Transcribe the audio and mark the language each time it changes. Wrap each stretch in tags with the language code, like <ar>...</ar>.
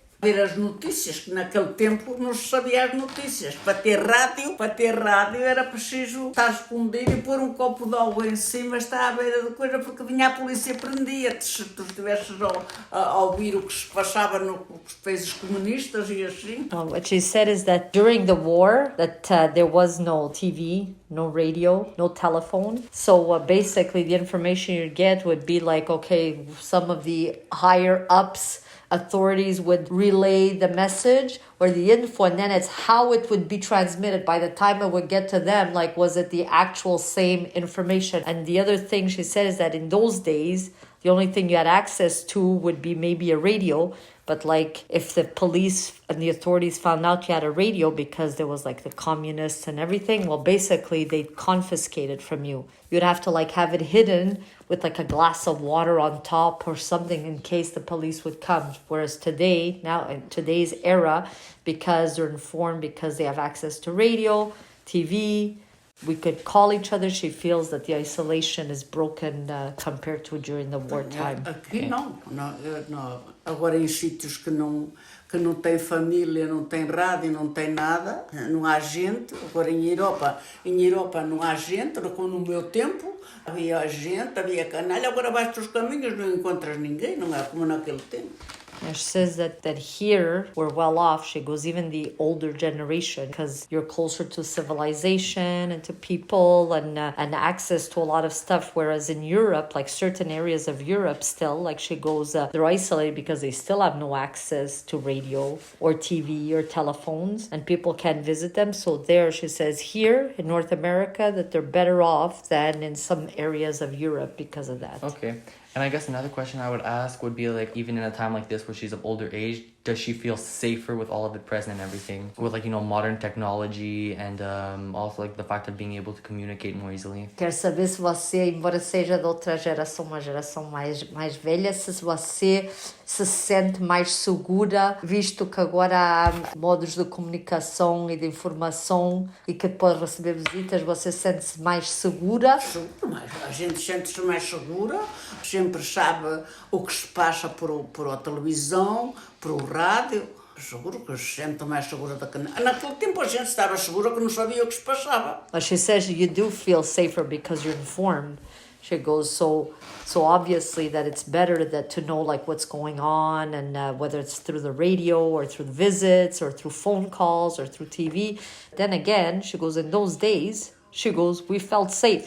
<pt>Ver as notícias, que naquele tempo não se sabia as notícias. Para ter rádio era preciso estar escondido e pôr um copo de água em cima, estar à beira de coisa, porque vinha a polícia e prendia-te se tu estivesses a ouvir o que se passava nos países comunistas e assim.</pt> <en>What she said is that during the war, that there was no TV, no radio, no telephone. So basically the information you'd get would be like, okay, some of the higher ups authorities would relay the message or the info, and then it's how it would be transmitted by the time it would get to them. Like, was it the actual same information? And the other thing she said is that in those days, the only thing you had access to would be maybe a radio. But like if the police and the authorities found out you had a radio because there was like the communists and everything, well, basically they'd confiscate it from you. You'd have to like have it hidden with like a glass of water on top or something in case the police would come. Whereas today, now in today's era, because they're informed, because they have access to radio, TV, we could call each other. She feels that the isolation is broken compared to during the wartime.</en> <pt>Aqui não. Agora em sítios que não têm família, não têm rádio, não têm nada, não há gente. Agora em Europa não há gente, como no meu tempo havia gente, havia canalha. Agora vais pelos caminhos, não encontras ninguém, não é como naquele tempo.</pt> <en>And she says that here we're well off. She goes, even the older generation, because you're closer to civilization and to people and access to a lot of stuff. Whereas in Europe, like certain areas of Europe still, like she goes, they're isolated because they still have no access to radio or TV or telephones, and people can't visit them. So there, she says, here in North America, that they're better off than in some areas of Europe because of that. Okay. And I guess another question I would ask would be like, even in a time like this where she's of older age, does she feel safer with all of it present and everything? With like, modern technology and also like the fact of being able to communicate more easily?</en> <pt>Quero saber se você, embora seja de outra geração, uma geração mais velha, se você se sente mais segura, visto que agora há modos de comunicação e de informação e que pode receber visitas, você sente-se mais segura? A gente sente-se mais segura, sempre sabe o que se passa por a televisão, por o rádio. Seguro que se sente mais segura do que... Naquele tempo a gente estava segura que não sabia o que se passava.</pt> <en>But she says you do feel safer because you're informed. She goes, so obviously that it's better to know like what's going on and whether it's through the radio or through the visits or through phone calls or through TV. Then again, she goes, in those days, she goes, we felt safe.</en>